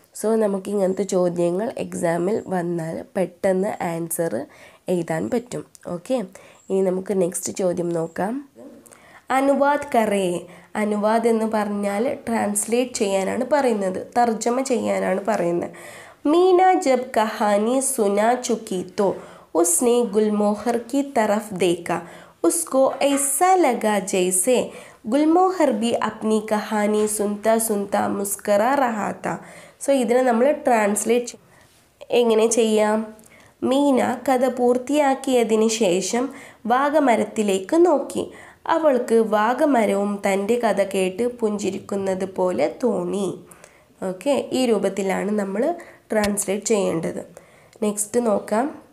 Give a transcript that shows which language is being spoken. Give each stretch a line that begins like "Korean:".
Malayalam: So നമുക്ക് ഇങ്ങനത്തെ ചോദ്യങ്ങൾ എക്സാമിൽ വന്നാൽ പെട്ടെന്ന് ആൻസർ എഴുതാൻ പറ്റും. ഓക്കെ, ഇനി നമുക്ക് നെക്സ്റ്റ് ചോദ്യം നോക്കാം.
Hindi: അനുവാദ് കറേ.
Malayalam: അനുവാദ് എന്ന് പറഞ്ഞാൽ ട്രാൻസ്ലേറ്റ് ചെയ്യാനാണ് പറയുന്നത്, തർജ്ജമ ചെയ്യാനാണ് പറയുന്നത്.
Hindi: മീന ജബ് കഹാനി സുനാ ചുക്കി തോ ഉസ്നെ ഗുൽമോഹർ की तरफ देखा, उसको ऐसा लगा जैसे गुलमोहर भी अपनी कहानी सुनता सुनता मुस्करा रहा था.
Malayalam: സോ ഇതിനെ നമ്മൾ ട്രാൻസ്ലേറ്റ് എങ്ങനെ ചെയ്യാം? മീന കഥ പൂർത്തിയാക്കിയതിന് ശേഷം വാഗമരത്തിലേക്ക് നോക്കി. അവൾക്ക് വാഗമരവും തൻ്റെ കഥ കേട്ട് പുഞ്ചിരിക്കുന്നത് പോലെ തോന്നി. ഓക്കെ, ഈ രൂപത്തിലാണ് നമ്മൾ ട്രാൻസ്ലേറ്റ് ചെയ്യേണ്ടത്. നെക്സ്റ്റ് നോക്കാം.